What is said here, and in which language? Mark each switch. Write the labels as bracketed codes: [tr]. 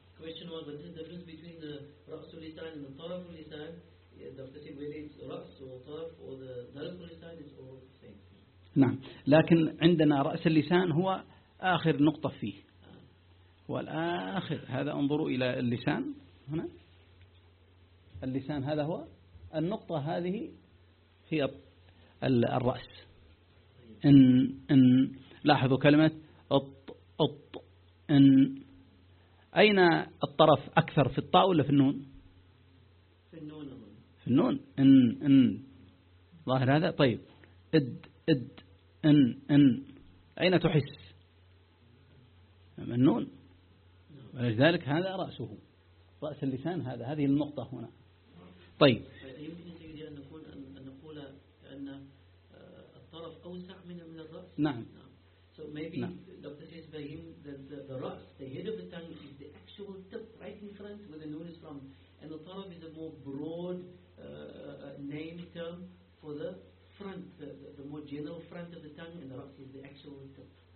[en] Question was, what is the difference between the رأس اللسان and the طرف اللسان? Doctor said whether it's رأس or طرف or the ذلق اللسان is all the same. [ar] نعم. لكن عندنا رأس اللسان هو آخر نقطة فيه. والآخر هذا انظروا إلى اللسان هنا. اللسان هذا هو النقطة هذه هي الرأس. إن لاحظوا كلمة أط إن أين الطرف أكثر في الطاء ولا في النون؟ في النون. في النون إن ظاهر هذا. طيب إد إن أين تحس؟ النون. ولذلك هذا رأسه رأس اللسان هذه النقطة هنا. طيب يمكن أن نقول أن الطرف أوسع من الرأس. نعم. [en] So maybe نعم. Doctor says by him that the رأس, the head of the tongue, is the actual tip right in front where the noon is from, and the طرف is a more broad name term for the front, the more general front of the tongue, and the رأس is the actual tip.